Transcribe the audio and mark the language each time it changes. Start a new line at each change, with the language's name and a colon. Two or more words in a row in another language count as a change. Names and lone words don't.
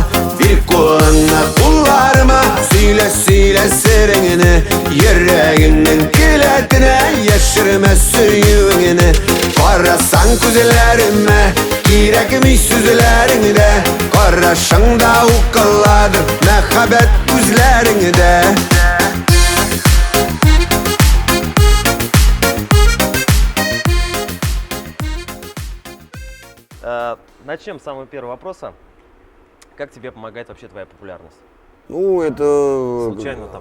Tatar: Бир кулыңны кулларыма сөйлә сөйлә сереңне, йөрәгеңнең келәтенә яшермә сөюеңне. Карасаң күзләремә кирәкми сүзләреңдә, карашыңда укыладыр мәхәббәт күзләреңдә.
Russian: Начнем с самого первого вопроса. Как тебе помогает вообще твоя популярность? Ну, это... Случайно там?